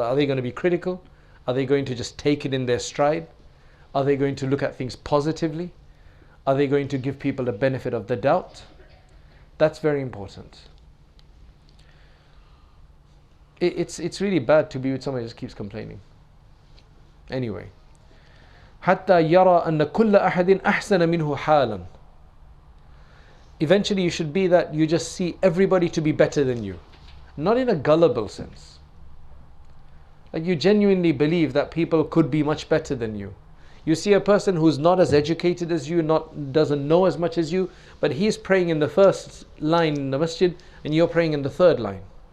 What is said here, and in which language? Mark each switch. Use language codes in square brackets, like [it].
[en] Are they going to be critical? Are they going to just take it in their stride? Are they going to look at things positively? Are they going to give people the benefit of the doubt? That's very important. It's really bad to be with somebody who just keeps complaining. [ar] Anyway, حتى يرى أن كل أحد أحسن منه حالا. [en] Eventually you should be that you just see everybody to be better than you. Not in a gullible sense. Like you genuinely believe that people could be much better than you. You see a person who's not as educated as you, doesn't know as much as you, but he's praying in the first line in the masjid and you're praying in the third line.